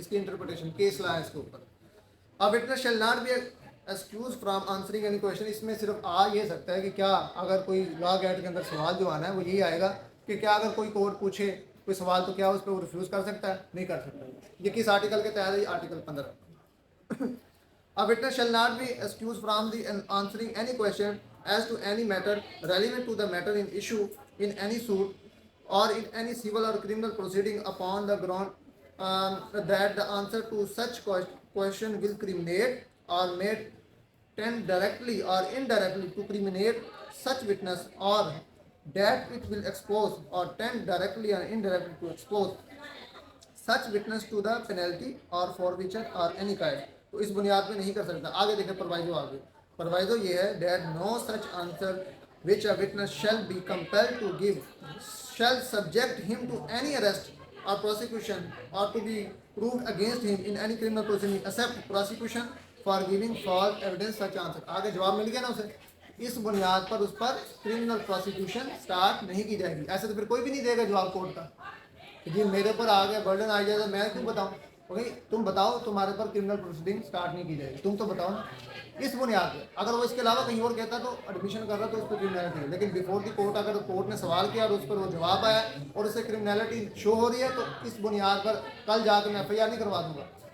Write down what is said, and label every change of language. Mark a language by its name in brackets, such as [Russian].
[Urdu] اس کی interpretation case law ہے اس کے اوپر. اب [English] Witness shall not be excused from answering any question. [Urdu] اس میں صرف آ یہ سکتا ہے کہ کیا اگر کوئی لا گیٹ کے اندر سوال جو آنا ہے وہ یہی آئے گا کہ کیا اگر کوئی کورٹ پوچھے کوئی سوال تو کیا اس پہ وہ ریفیوز کر سکتا ہے, نہیں کر سکتا. یہ کس آرٹیکل کے تحت ہے, article 15. [English] A witness shall not be excused from the answering any question as to any matter relevant to the matter in issue in any suit or in any civil or criminal proceeding upon the ground that the answer to such question will criminate or may tend directly or indirectly to criminate such witness, or that it will expose or tend directly or indirectly to expose such witness to the penalty or forfeiture or any kind. [Urdu] تو اس بنیاد پہ نہیں کر سکتا. آگے دیکھیں پروائزو, آگے پروائزو یہ ہے [English] that no such answer which a witness shall be compelled to give shall subject him to any arrest or prosecution or to be proved against him in any criminal proceeding except prosecution for giving false evidence such answer. [Urdu] آگے جواب مل گیا نا اسے, اس بنیاد پر اس پر criminal prosecution start نہیں کی جائے گی. ایسے تو پھر کوئی بھی نہیں دے گا جواب کورٹ کا جی میرے پر آ گیا برڈن آ جائے گا, میں کیوں بتاؤں. بھائی تم بتاؤ, تمہارے پر کرمنل پروسیڈنگ سٹارٹ نہیں کی جائے گی, تم تو بتاؤ نا. اس بنیاد پہ اگر وہ اس کے علاوہ کہیں اور کہتا تو ایڈمیشن کر رہا تو اس پہ کرمنالٹی ہے, لیکن [English] before the court [Urdu] اگر کورٹ نے سوال کیا اور اس پر وہ جواب آیا اور اسے کرمنالٹی شو ہو رہی ہے تو اس بنیاد پر کل جا کے میں ایف آئی آر نہیں کروا دوں گا.